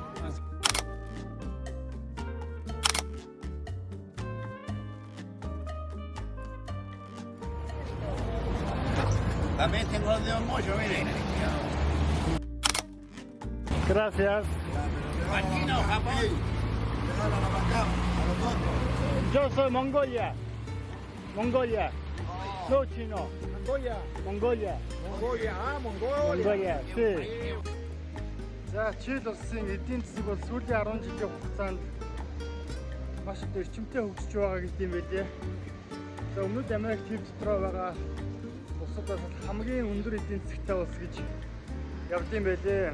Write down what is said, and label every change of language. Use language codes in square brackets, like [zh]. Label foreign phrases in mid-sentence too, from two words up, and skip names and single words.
[es] También tengo los dedos mochos, miren. Gracias. Chino, Japón. Yo soy Mongolia. Mongolia. No chino. Mongolia. Mongolia. Mongolia. Ah, Mongolia. Mongolia. Sí. [mn] За, Чили улсын эдийн засаг бол сүүлийн 10 жилийн хугацаанд маш их эрчимтэй хөгжиж байгаа гэдэг юм байлээ. За, Өмнөд Америк төв дотроо байгаа улсад бол хамгийн өндөр эдийн засагтай улс гэж явд юм байлээ.